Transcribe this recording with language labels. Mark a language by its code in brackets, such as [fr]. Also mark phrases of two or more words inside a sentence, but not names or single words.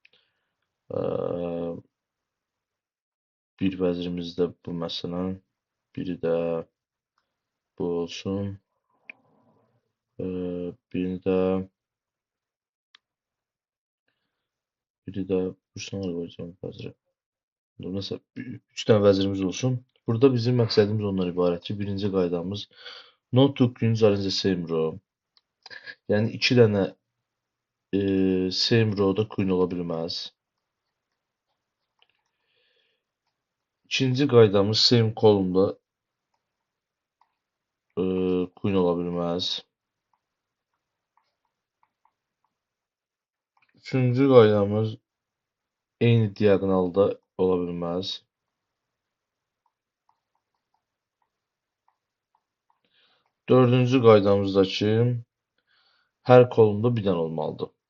[az] Bir vəzirimiz də bu məsələn, biri də bu olsun. Biri də Bursa qoyacağım vəzirə. Məsələn, 3 dənə vəzirimiz olsun. Burada bizim məqsədimiz ondan ibarətdir. Birinci qaydamız [en] no two queens are in the same row. [az] Yəni 2 dənə [en] same row-da [az] queen ola bilməz. İkinci qaydamız [en] same column-da [az] queen ola bilməz. Üçüncü qaydamız eyni diaqonalda ola bilməz. Dördüncü qaydamız da ki, hər kolumda bir dənə olmalıdır.